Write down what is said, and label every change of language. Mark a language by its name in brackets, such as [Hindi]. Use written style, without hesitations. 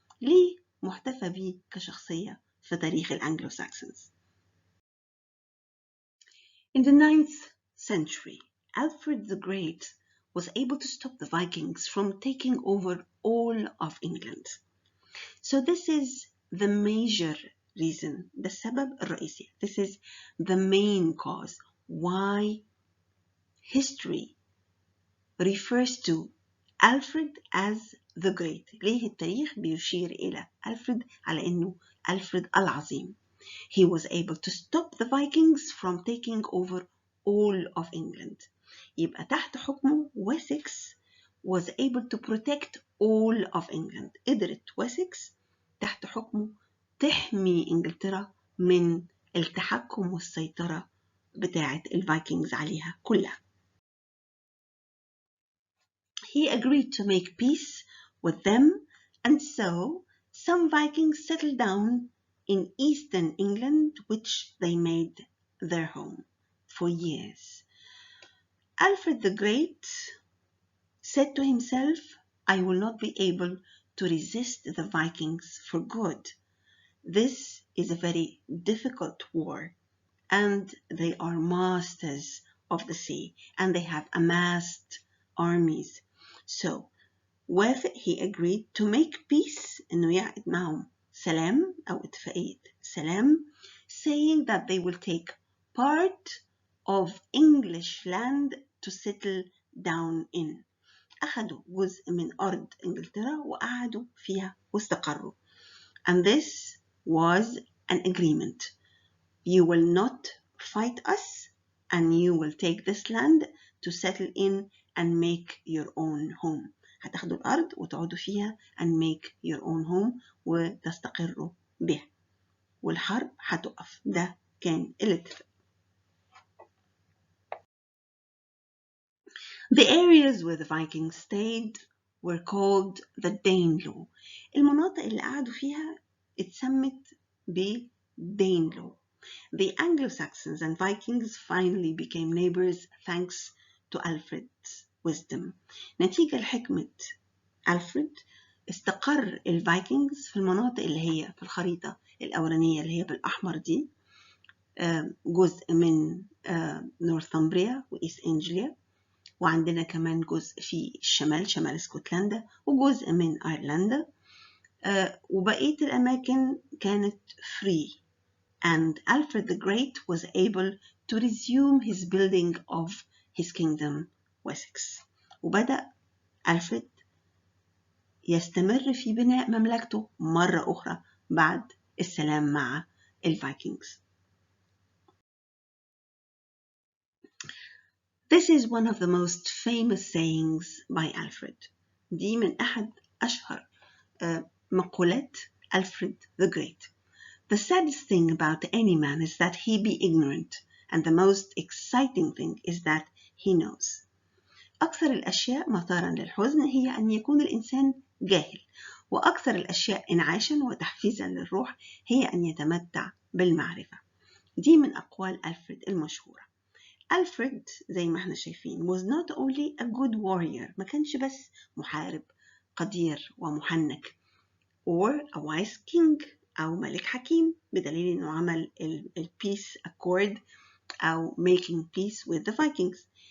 [Arabic] ليه محتفى به كشخصية في تاريخ الأنجلو-ساكسونز؟ [English] In the 9th century, Alfred the Great was able to stop the Vikings from taking over all of England. So this is the major reason, the [Arabic] السبب الرئيسي. [English] This is the main cause why history refers to Alfred as the Great. [Arabic] ليه التاريخ بيشير إلى ألفريد على إنه ألفريد العظيم. [English] He was able to stop the Vikings from taking over all of England. [Arabic] يبقى تحت حكمه [English] Wessex was able to protect all of England. [Arabic] قدرت Wessex تحت حكمه تحمي إنجلترا من التحكم والسيطرة بتاعة الفايكنجز عليها كلها. [English] He agreed to make peace with them, and so some Vikings settled down in eastern England, which they made their home for years. Alfred the Great said to himself, I will not be able to resist the Vikings for good. This is a very difficult war, and they are masters of the sea, and they have amassed armies. So, he agreed to make peace, [Arabic] إنه يعقد معهم سلام أو اتفاقية سلام, [English] saying that they will take part of English land to settle down in. [Arabic] أخذوا جزء من أرض إنجلترا وقعدوا فيها واستقروا. [English] And this was an agreement. You will not fight us, and you will take this land to settle in and make your own home. [Arabic] هتاخدوا الأرض وتقعدوا فيها [English] and make your own home [Arabic] وتستقروا بها. والحرب هتقف. ده كان الاتفاق. [English] The areas where the Vikings stayed were called the Danelaw. [Arabic] المناطق اللي قعدوا فيها اتسمت ب-Danelaw. [English] The Anglo-Saxons and Vikings finally became neighbors thanks to Alfred's wisdom. [Arabic] نتيجة لحكمة ألفريد استقر الفايكنجز في المناطق اللي هي في الخريطة الأولانية اللي هي بالأحمر دي, جزء من نورثامبريا وإيست أنجليا, وعندنا كمان جزء في الشمال, شمال اسكتلندا, وجزء من أيرلندا, وبقية الأماكن كانت free. [English] And Alfred the Great was able to resume his building of his kingdom Wessex. [Arabic] وبدأ ألفريد يستمر في بناء مملكته مرة أخرى بعد السلام مع الفايكنجز. [English] This is one of the most famous sayings by Alfred. [Arabic] دي من أحد أشهر مقولات Alfred the Great. [English] The saddest thing about any man is that he be ignorant, and the most exciting thing is that he knows. [Arabic] أكثر الأشياء مثارا للحزن هي أن يكون الإنسان جاهل، وأكثر الأشياء إنعاشا وتحفيزا للروح هي أن يتمتع بالمعرفة. دي من أقوال ألفريد المشهورة. ألفريد زي ما احنا شايفين [English] was not only a good warrior، [Arabic] ما كانش بس محارب قدير ومحنك، [English] or a wise king [Arabic] أو ملك حكيم، بدليل أنه عمل peace accord أو [English] making peace with the Vikings.